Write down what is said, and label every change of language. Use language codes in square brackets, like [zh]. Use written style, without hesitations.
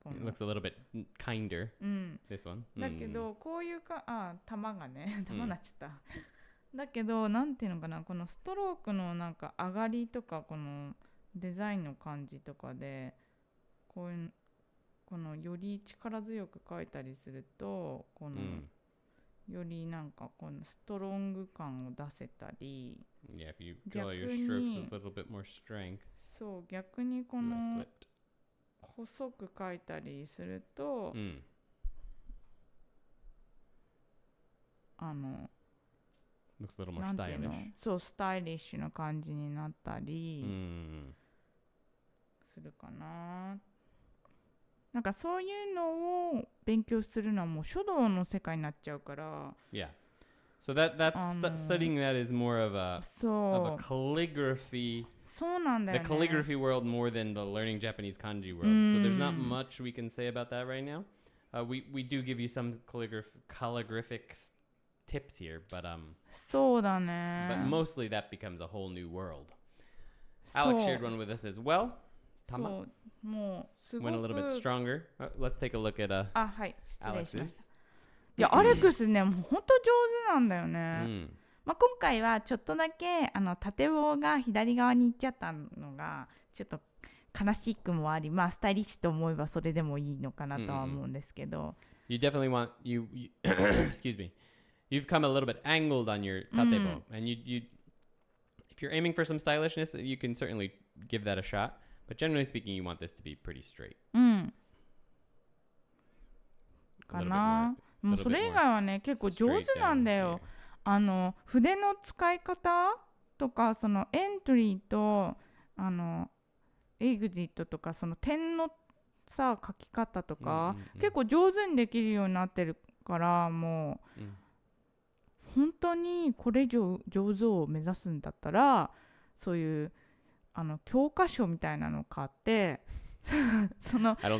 [en] It looks a little bit kinder. This one. [ja] だけどこういう玉がね玉になっちゃった。だけどなんていうのかな、このストロークのなんか上がりとかこのデザインの感じとかでこのより力強く描いたりするとこの、よりなんかこのストロング感を出せたり、 [en] Yeah, if you draw your strokes with a little bit more strength. [ja] そう、逆にこの細く描いたりすると、 [en] looks a little more stylish. [ja] そう、スタイリッシュな感じになったりするかな。なんかそういうのを勉強するのはもう書道の世界になっちゃうから。 [en] Yeah. So studying that is more of a calligraphy. [ja] そうなんだよね。 [en] The calligraphy world more than the learning Japanese kanji world. So there's not much we can say about that right now. We do give you some calligraphic tips here, but [ja] そうだね。 [en] But mostly that becomes a whole new world. Alex shared one with us as well. [ja] そう、もうすごく [en] went a little bit stronger. Let's take a look at [ja] はい、失礼しました。いや、アレックスね、もう本当上手なんだよね。まあ、今回はちょっとだけ縦棒が左側に行っちゃったのがちょっと悲しくもあり、まあスタイリッシュと思えばそれでもいいのかなとは思うんですけど。 [en] You definitely want you excuse me. You've come a little bit angled on your tatebo, and you if you're aiming for some stylishness, you can certainly give that a shot.But generally speaking, you want this to be pretty straight. [ja] かな。もうそれ以外はね、結構上手なんだよ。筆の使い方とか、そのエントリーとエグジットとか、その点のさ書き方とか、結構上手にできるようになってるから、もう、本当にこれ以上上手を目指すんだったら、そういう教科書みたいなの買ってその